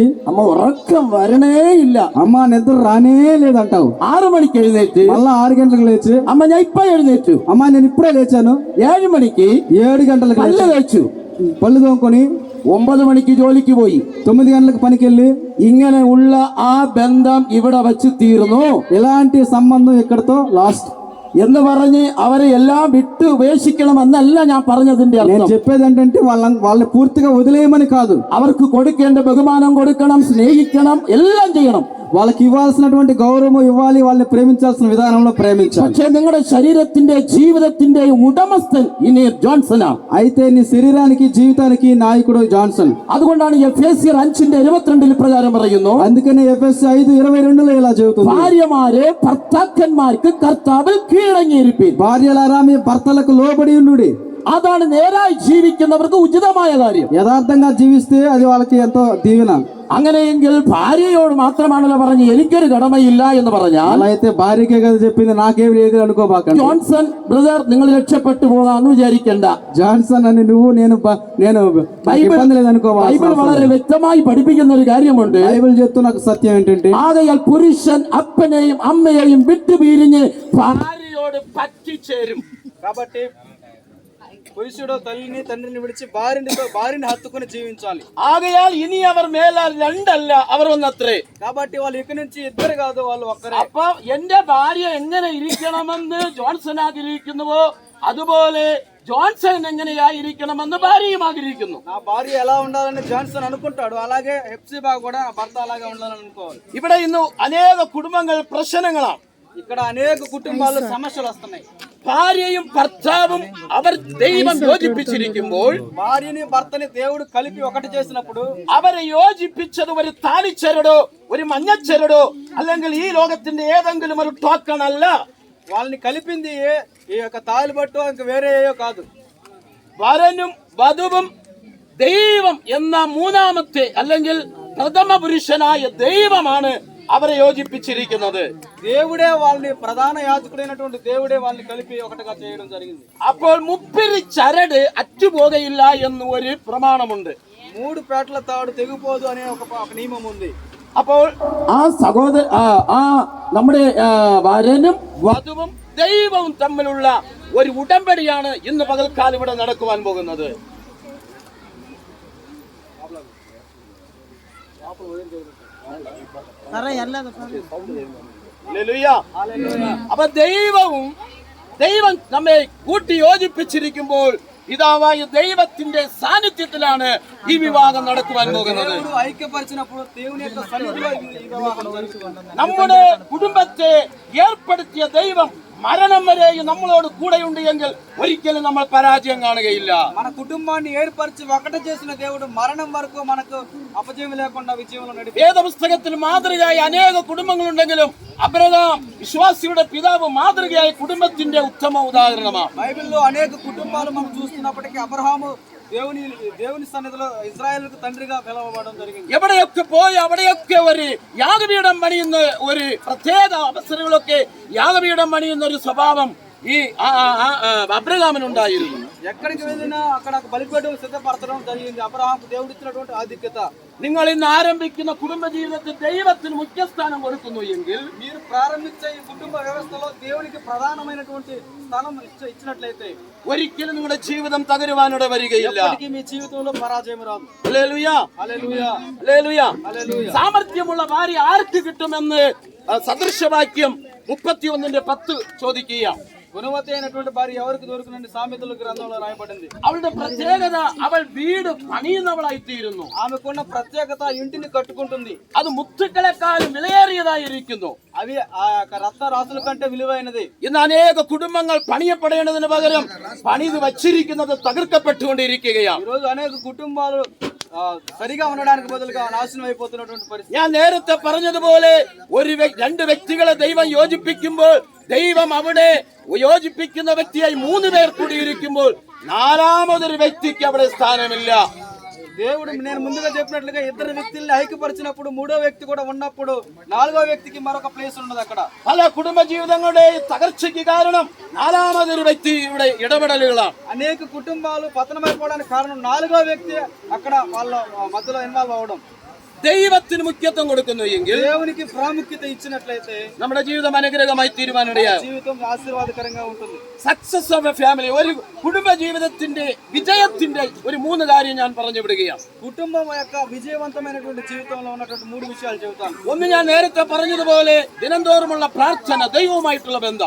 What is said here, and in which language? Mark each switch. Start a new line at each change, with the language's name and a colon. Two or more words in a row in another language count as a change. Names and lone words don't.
Malayalam: അമ്മ ഉറക്കം വരണേ ഇല്ല,
Telugu: అమ్మ నిద్ర రానే లేదంటావు.
Malayalam: 6 മണിക്ക് എഴുന്നേറ്റ്,
Telugu: మళ్ళా 6 గంటలకు లేచి,
Malayalam: അമ്മ ഞാൻ ഇപ്പൊ എഴുന്നേറ്റു.
Telugu: అమ్మా నేను ఇప్పుడే లేచాను.
Malayalam: 7 മണിക്ക്
Telugu: 7 గంటలకు
Malayalam: പല്ല് തേച്ചു,
Telugu: పళ్ళు తోముకొని
Malayalam: 9 മണിക്ക് ജോലിക്ക് പോയി,
Telugu: 9 గంటలకు పనికి వెళ్ళి,
Malayalam: ഇങ്ങനെ ഉള്ള ആ ബന്ധം ഇവിടെ വച്ച് തീർന്നു.
Telugu: ఇలాంటి సంబంధం ఇక్కడతో లాస్ట్
Malayalam: എന്ന് പറഞ്ഞ് അവരെ എല്ലാം വിട്ട് ഉപേക്ഷിക്കണം എന്നല്ല ഞാൻ പറഞ്ഞതിന്റെ
Telugu: నేను
Malayalam: അർത്ഥം.
Telugu: చెప్పేది ఏంటంటే వాళ్ళని పూర్తిగా వదిలేయమని కాదు.
Malayalam: അവർക്ക് കൊടുക്കേണ്ട ബഹുമാനം കൊടുക്കണം, സ്നേഹിക്കണം, എല്ലാം ചെയ്യണം.
Telugu: వాళ్ళకి ఇవ్వాల్సినటువంటి గౌరవం ఇవ్వాలి, వాళ్ళని ప్రేమించాల్సిన విధానంలో ప్రేమించాలి.
Malayalam: പക്ഷേ നിങ്ങളുടെ ശരീരത്തിന്റെ ജീവിതത്തിന്റെ ഉടമസ്ഥൻ ഇനി ജോൺസനാ.
Telugu: అయితే నీ శరీరానికి జీవితానికి నాయకుడు జాన్సన్.
Malayalam: അതുകൊണ്ടാണ് എഫേസ്യർ 5:22 പ്രകാരം പറയുന്നു,
Telugu: అందుకని ఎఫెసీ 5:22 ఇలా చెబుతుంది,
Malayalam: ഭാര്യമാരെ ഭർത്താക്കന്മാർക്ക് കർത്താവിൽ കീഴടങ്ങിയിരിപ്പീൻ.
Telugu: భార్యలారా మీ భర్తలకు లోబడి ఉండుడి.
Malayalam: അതാണ് നേരായി ജീവിക്കുന്നവർക്ക് ഉചിതമായ കാര്യം.
Telugu: యథార్థంగా జీవిస్తే అది వాళ్ళకి ఎంతో దీవెన.
Malayalam: അങ്ങനെയെങ്കിൽ ഭാര്യയോട് മാത്രമാണല്ലോ പറഞ്ഞ് എനിക്കൊരു കടമയില്ല എന്ന് പറഞ്ഞാൽ,
Telugu: అలా అయితే భార్యకే కదా చెప్పింది, నాకేం లేదు అనుకోబాకండి.
Malayalam: ജോൺസൺ ബ്രദർ നിങ്ങൾ രക്ഷപ്പെട്ടു പോകാന്ന് വിചാരിക്കണ്ട.
Telugu: జాన్సన్ అని నువ్వు నేను ఇబ్బంది లేదు అనుకోవాలి.
Malayalam: ബൈബിൾ വളരെ വ്യക്തമായി പഠിപ്പിക്കുന്ന ഒരു കാര്യമുണ്ട്.
Telugu: బైబిల్ చెప్తున్న ఒక సత్యం ఏంటంటే,
Malayalam: ആകയാൽ പുരുഷൻ അപ്പനെയും അമ്മയെയും വിട്ടുപിരിഞ്ഞ് ഭാര്യയോട് പറ്റിച്ചേരും.
Telugu: కాబట్టి పురుషుడు తల్లిని తండ్రిని విడిచి భార్యని హత్తుకుని జీవించాలి.
Malayalam: ആകയാൽ ഇനി അവർ മേലാൽ രണ്ടല്ല, അവർ ഒന്നത്രേ.
Telugu: కాబట్టి వాళ్ళు ఇక నుంచి ఇద్దరు కాదు, వాళ్ళు ఒక్కరే.
Malayalam: അപ്പൊ എന്റെ ഭാര്യ എങ്ങനെ ഇരിക്കണമെന്ന് ജോൺസൺ ആഗ്രഹിക്കുന്നുവോ അതുപോലെ ജോൺസൺ എങ്ങനെയായിരിക്കണമെന്ന് ഭാര്യയും ആഗ്രഹിക്കുന്നു.
Telugu: నా భార్య ఎలా ఉండాలని జాన్సన్ అనుకుంటాడు, అలాగే హెప్సిబా కూడా భర్త అలాగే ఉండాలని అనుకోవాలి.
Malayalam: ഇവിടെ ഇന്ന് അനേക കുടുംബങ്ങൾ പ്രശ്നങ്ങളാണ്.
Telugu: ఇక్కడ అనేక కుటుంబాల్లో సమస్యలు వస్తున్నాయి.
Malayalam: ഭാര്യയും ഭർത്താവും അവർ ദൈവം യോജിപ്പിച്ചിരിക്കുമ്പോൾ,
Telugu: భార్యని భర్తని దేవుడు కలిపి ఒకటి చేసినప్పుడు,
Malayalam: അവരെ യോജിപ്പിച്ചത് ഒരു താലിച്ചരടോ ഒരു മഞ്ഞച്ചരടോ അല്ലെങ്കിൽ ഈ ലോകത്തിന്റെ ഏതെങ്കിലും ഒരു ടോക്കൺ അല്ല.
Telugu: వాళ్ళని కలిపింది ఈ యొక్క తాలిబట్టు ఇంక వేరే ఏయో కాదు.
Malayalam: വരനും വധുവും ദൈവം എന്ന മൂന്നാമത്തെ അല്ലെങ്കിൽ പ്രഥമ പുരുഷനായ ദൈവമാണ് അവരെ യോജിപ്പിച്ചിരിക്കുന്നത്.
Telugu: దేవుడే వాళ్ళని ప్రధాన యాజకుడైనటువంటి దేవుడే వాళ్ళని కలిపి ఒకటిగా చేయడం జరిగింది.
Malayalam: അപ്പോൾ മുപ്പിരി ചരട് അറ്റുപോകയില്ല എന്ന് ഒരു പ്രമാണമുണ്ട്.
Telugu: 3 పేటల తాడు తెగిపోదు అనే ఒక నియమం ఉంది.
Malayalam: അപ്പോൾ നമ്മുടെ വരനും വധുവും ദൈവവും തമ്മിലുള്ള ഒരു ഉടമ്പടിയാണ് ഇന്ന് പകൽക്കാലം ഇവിടെ നടക്കുവാൻ പോകുന്നത്. അപ്പൊ ദൈവം നമ്മെ കൂട്ടി യോജിപ്പിച്ചിരിക്കുമ്പോൾ പിതാവായ ദൈവത്തിന്റെ സാന്നിധ്യത്തിലാണ് ഈ വിവാഹം നടക്കുവാൻ പോകുന്നത്.
Telugu: ఐక్యపరిచినప్పుడు దేవుని యొక్క సన్నిధిలో ఈ వివాహం జరుగుతుంది.
Malayalam: നമ്മുടെ കുടുംബത്തെ ഏർപ്പെടുത്തിയ ദൈവം മരണം വരെയും നമ്മളോട് കൂടെയുണ്ട് എങ്കിൽ ഒരിക്കലും നമ്മൾ പരാജയം കാണുകയില്ല.
Telugu: మన కుటుంబాన్ని ఏర్పరిచి ఒకటి చేసిన దేవుడు మరణం వరకు మనకు అపజయం లేకుండా విజయంలో నడిపి.
Malayalam: വേദപുസ്തകത്തിൽ മാതൃകയായ അനേക കുടുംബങ്ങളുണ്ടെങ്കിലും അബ്രഹാം വിശ്വാസിയുടെ പിതാവ് മാതൃകയായ കുടുംബത്തിന്റെ ഉത്തമ ഉദാഹരണമാണ്.
Telugu: బైబిల్లో అనేక కుటుంబాలు మనం చూస్తున్నప్పటికీ అబ్రహాము దేవుని సన్నిధిలో ఇజ్రాయేలుకు తండ్రిగా పిలువబడడం జరిగింది.
Malayalam: എവിടെയൊക്കെ പോയി അവിടെയൊക്കെ ഒരു യാഗപീഠം പണിയുന്ന ഒരു പ്രത്യേക അവസരങ്ങളൊക്കെ യാഗപീഠം പണിയുന്ന ഒരു സ്വഭാവം ഈ അബ്രഹാമിനുണ്ടായിരുന്നു.
Telugu: ఎక్కడికి వెళ్ళినా అక్కడ బలిపీఠం సిద్ధపరచడం జరిగింది. అబ్రహాంకు దేవుడు ఇచ్చినటువంటి ఆధిక్యత.
Malayalam: നിങ്ങൾ ഇന്ന് ആരംഭിക്കുന്ന കുടുംബജീവിതത്തിൽ ദൈവത്തിന് മുഖ്യസ്ഥാനം കൊടുക്കുന്നു എങ്കിൽ,
Telugu: మీరు ప్రారంభించే ఈ కుటుంబ వ్యవస్థలో దేవునికి ప్రధానమైనటువంటి స్థానం ఇచ్చినట్లయితే
Malayalam: ഒരിക്കലും നിങ്ങളുടെ ജീവിതം തകരുവാനിട വരികയില്ല.
Telugu: ఎప్పటికీ మీ జీవితంలో పరాజయం రాదు.
Malayalam: ഹല്ലേലൂയ,
Telugu: హల్లెలూయా,
Malayalam: ഹല്ലേലൂയ.
Telugu: హల్లెలూయా.
Malayalam: സാമർത്ഥ്യമുള്ള ഭാര്യ ആർക്ക് കിട്ടുമെന്ന് സദൃശവാക്യം 31:10 ചോദിക്കുക.
Telugu: గుణవతి అయినటువంటి భార్య ఎవరికి దొరుకునండి? సామెతల గ్రంథంలో రాయబడింది.
Malayalam: അവളുടെ പ്രത്യേകത അവൾ വീട് പണിയുന്നവളായി തീരുന്നു.
Telugu: ఆమెకున్న ప్రత్యేకత ఇంటిని కట్టుకుంటుంది.
Malayalam: അത് മുത്തുക്കളെക്കാളും വിലയേറിയതായിരിക്കുന്നു.
Telugu: అవి ఆ యొక్క రత్న రాసుల కంటే విలువైనది.
Malayalam: ഇന്ന് അനേക കുടുംബങ്ങൾ പണിയപ്പെടേണ്ടതിന് പകരം പണിത് വച്ചിരിക്കുന്നത് തകർക്കപ്പെട്ടുകൊണ്ടിരിക്കുകയാണ്.
Telugu: ఈ రోజు అనేక కుటుంబాలు సరిగా ఉండడానికి బదులుగా నాశనం అయిపోతున్నటువంటి పరిస్థితి.
Malayalam: ഞാൻ നേരത്തെ പറഞ്ഞതുപോലെ രണ്ട് വ്യക്തികളെ ദൈവം യോജിപ്പിക്കുമ്പോൾ ദൈവം അവിടെ യോജിപ്പിക്കുന്ന വ്യക്തിയായി 3 പേർ കൂടിയിരിക്കുമ്പോൾ 4ാമതൊരു വ്യക്തിക്ക് അവിടെ സ്ഥാനമില്ല.
Telugu: దేవుడు నేను ముందుగా చెప్పినట్లుగా ఇద్దరు వ్యక్తుల్ని ఐక్యపరిచినప్పుడు 3వ వ్యక్తి కూడా ఉన్నప్పుడు 4వ వ్యక్తికి మరొక ప్లేస్ ఉండదు. అక్కడ
Malayalam: പല കുടുംബ ജീവിതങ്ങളുടെ തകർച്ചയ്ക്ക് കാരണം 4ാമതൊരു വ്യക്തിയുടെ ഇടപെടലുകളാണ്.
Telugu: అనేక కుటుంబాలు పతనమైపోవడానికి కారణం 4వ వ్యక్తి అక్కడ వాళ్ళ మధ్యలో ఇన్వాల్వ్ అవడం.
Malayalam: ദൈവത്തിന് മുഖ്യത്വം കൊടുക്കുന്നു എങ്കിൽ
Telugu: దేవునికి ప్రాముఖ్యత ఇచ్చినట్లయితే
Malayalam: നമ്മുടെ ജീവിതം അനുഗ്രഹമായി തീരുവാനിടയാകും.
Telugu: జీవితం ఆశీర్వాదకరంగా ఉంటుంది.
English: success of a family,
Malayalam: ഒരു കുടുംബ ജീവിതത്തിന്റെ വിജയത്തിന്റെ ഒരു 3 കാര്യം ഞാൻ പറഞ്ഞു വിടുകയാണ്.
Telugu: కుటుంబం యొక్క విజయవంతమైనటువంటి జీవితంలో ఉన్నటువంటి 3 విషయాలు చెబుతాను.
Malayalam: ഒന്ന്, ഞാൻ നേരത്തെ പറഞ്ഞതുപോലെ ദിനംതോറുമുള്ള പ്രാർത്ഥന, ദൈവവുമായിട്ടുള്ള ബന്ധം.